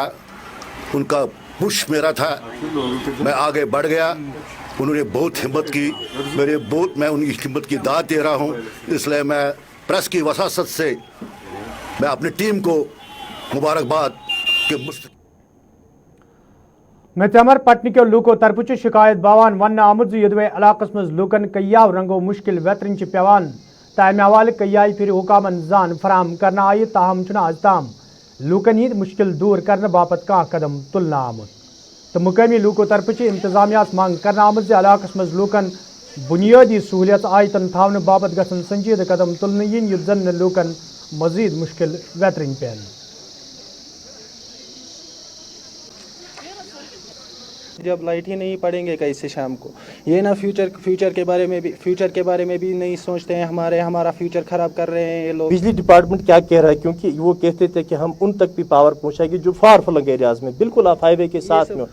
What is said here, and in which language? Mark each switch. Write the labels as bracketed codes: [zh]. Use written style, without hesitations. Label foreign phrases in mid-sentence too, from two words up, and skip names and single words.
[hi] उनका पुश मेरा था, मैं आगे बढ़ गया। उन्होंने बहुत हिम्मत की, मैं उनकी हिम्मत की दाद दे रहा हूँ। इसलिए मैं प्रेस की वसासत से मैं अपनी टीम को मुबारकबाद के [ks] मेतमर पटन के लूको तरफ शिकायत बावान वन आमुत यदवे इलाकस मज लूकन कयाव रंगो मुश्किल वेतरन पेवान तमे हवाले कयाई फिर हुकामन जान फराम करना आई ताहम आज ताम लूकन हिंद मुश्किल दूर करने बापत कह कदम तुलना आमुत तो मुकामी लूको तरफ इंतजामिया मांग करना आमुत इलाकस मज लूकन बुनियादी सहूलियत आयतन थावन बापत गसन संजीद कदम तुलने yin युत जन लूकन मजीद मुश्किल वेतरन पेन। [hi] जब लाइट ही नहीं पड़ेंगे कैसे शाम को, ये ना फ्यूचर के बारे में भी नहीं सोचते हैं। हमारा फ्यूचर खराब कर रहे हैं ये लोग। बिजली डिपार्टमेंट क्या कह रहा है, क्योंकि वो कहते थे कि हम उन तक भी पावर पहुंचाएंगे जो [en] far flung areas [hi] में, बिल्कुल आप हाईवे के साथ में हो।